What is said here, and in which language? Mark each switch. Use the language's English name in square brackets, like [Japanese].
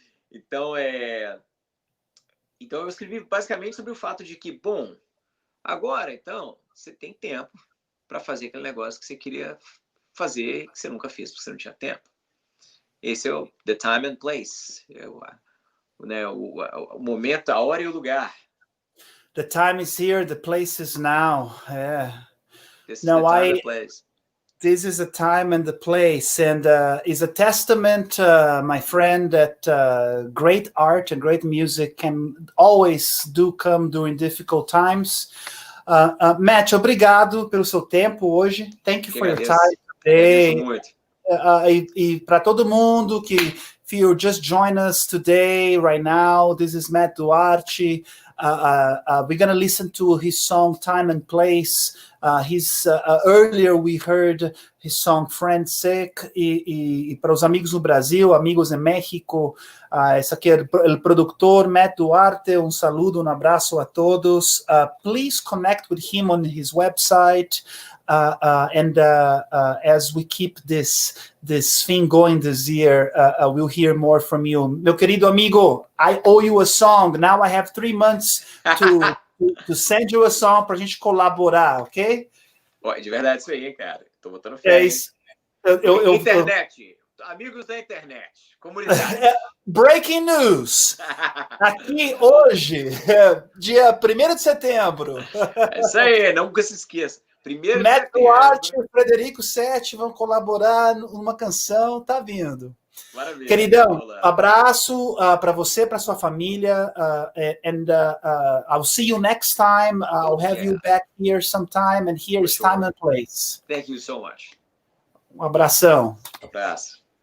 [Portuguese] Então eu escrevi basicamente sobre o fato de que, bom, agora, então, você tem tempo para fazer aquele negócio que você queria fazer, que você nunca fez, porque você não tinha tempo. Esse é o The Time and Place, né, o momento, a hora e o lugar. [English] The time is here, the place is now. Yeah. This is the time and place. This is a time and the place, and is a testament, my friend, that great art and great music can always come during difficult times. [Portuguese] Matt, obrigado pelo seu tempo hoje. [English] Thank you for your time today. [Portuguese] Agradeço muito. E para todo mundo que, [English] if you just join us today, right now, this is Matt Duarte. We're going to listen to his song Time and Place. Earlier we heard his song Friend Sick. [Portuguese] E para os amigos no Brasil, amigos em México, esse aqui é o produtor Matt Duarte. Um saludo, um abraço a todos. [English] Please connect with him on his website. And as we keep this thing going this year, we'll hear more from you. [Portuguese] Meu querido amigo, [English] I owe you a song. Now I have 3 months to send you a song [Portuguese] para a gente colaborar, [English] ok? [Portuguese] De verdade isso aí, cara. Tô botando fé. É isso. Internet. Amigos da internet. Comunidade. [English] Breaking news. [Portuguese] Aqui hoje, dia 1º de setembro. É isso aí, nunca se esqueça. Matt Duarte e Frederico7 vão colaborar numa canção, tá vindo. Maravilha. Queridão, abraço para você, para sua família, [English] and I'll see you next time. I'll have you back here sometime, and here is time and place. Thank you so much. [Portuguese] Um abração. Abraço.